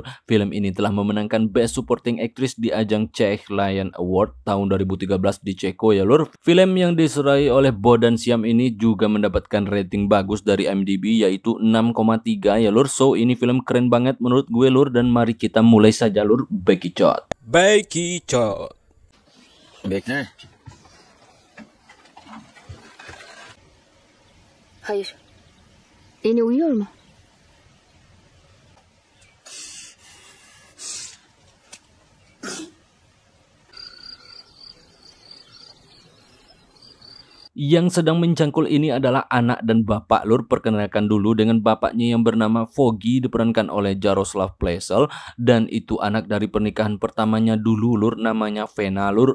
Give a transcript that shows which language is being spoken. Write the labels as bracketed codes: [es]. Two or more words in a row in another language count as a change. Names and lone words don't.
[id] Film ini telah memenangkan [en] Best Supporting Actress [id] di ajang Czech Lion Award tahun 2013 di Ceko ya lur. Film yang disurai oleh Bodan Siam ini juga mendapatkan rating bagus dari IMDb yaitu 6,3 ya lur. So ini film keren banget menurut gue lur, dan mari kita mulai saja lur. Bekicot. Bekicot. [tr] Bekle. Hayır. Yine uyuyor mu? [id] Yang sedang mencangkul ini adalah anak dan bapak lur. Perkenalkan dulu dengan bapaknya yang bernama Foggy, diperankan oleh Jaroslav Plesel, dan itu anak dari pernikahan pertamanya dulu lur, namanya Vena lur.